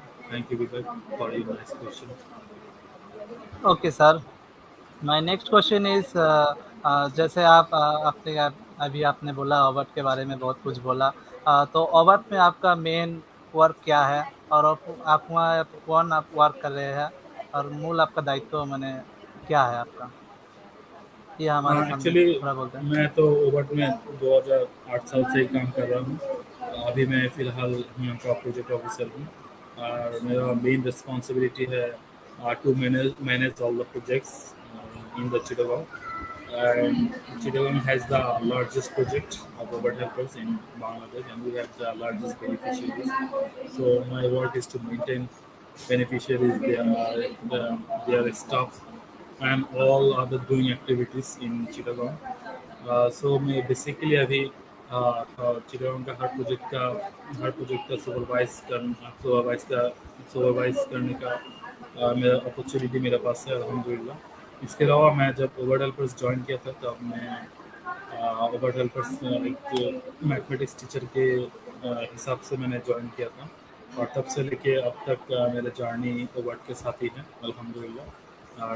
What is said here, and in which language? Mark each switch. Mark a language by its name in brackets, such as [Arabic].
[English] Thank you, Vivek, for your nice question. Okay sir, my next question is, [Hindi] जैसे अभी आपने बोला ओबट के बारे में बहुत कुछ बोला, तो ओबट में आपका मेन वर्क क्या है, और आप वहाँ कौन आप वर्क कर रहे हैं, और मूल आपका दायित्व मैंने क्या है आपका, ये हमारे सामने एक्चुअली थोड़ा बोलते हैं। मैं तो ओबट में 2008 साल से ही काम कर रहा हूँ। अभी मैं फ़िलहाल यहाँ का प्रोजेक्ट ऑफिसर हूँ, और मेरा मेन रिस्पॉन्सिबिलिटी है [English] To manage all the projects in the Chittagong. And Chittagong has the largest project of Robot Helpers in Bangladesh, and we have the largest beneficiaries. So my work is to maintain beneficiaries, their staff, and all other doing activities in Chittagong. [Hindi] So मैं basically अभी चिटागोंग का हर project का supervise करने का मेरा opportunity मेरे पास है, अल्हम्दुलिल्लाह। इसके अलावा मैं जब ओवर हेल्पर्स ज्वाइन किया था, तब मैं ओवर हेल्पर्स एक मैथमेटिक्स टीचर के हिसाब से मैंने ज्वाइन किया था, और तब से लेके अब तक मेरा जर्नी ओवर्ट के साथ ही है, अल्हम्दुलिल्लाह।